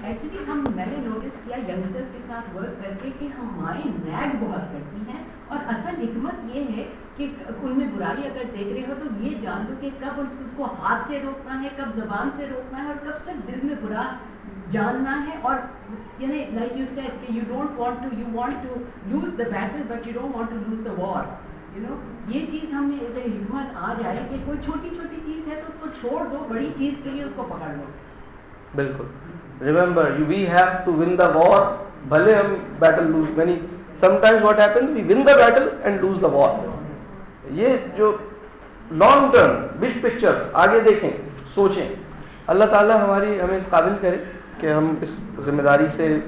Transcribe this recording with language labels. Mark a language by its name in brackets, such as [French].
[Urdu] Actually میں نے notice کیا ینگسٹرز کے ساتھ ورک کر کے کہ ہماری نیگ بہت کرتی ہیں اور اصل حکمت یہ ہے کہ ان میں برائی اگر دیکھ رہے ہو تو یہ جان دو کہ کب اس کو ہاتھ سے روکنا ہے کب زبان سے روکنا ہے اور کب صرف دل میں برا جاننا ہے. اور یعنی [English] Like you said کہ you want to lose the battle but you don't want to lose the war. [Urdu] یہ چیز ہمیں حکمت آ جائے کہ کوئی چھوٹی چھوٹی چیز ہے تو اس کو چھوڑ دو بڑی چیز کے لیے اس کو پکڑ لو. بالکل. [English] Remember, we have to win the war. [Urdu] بھلے ہم بیٹل لوز یعنی [English] sometimes what happens we win the battle and lose the war. [Urdu] یہ جو لانگ ٹرم بگ پکچر آگے دیکھیں سوچیں. اللہ تعالیٰ ہمیں اس قابل کرے کہ ہم اس ذمہ داری سے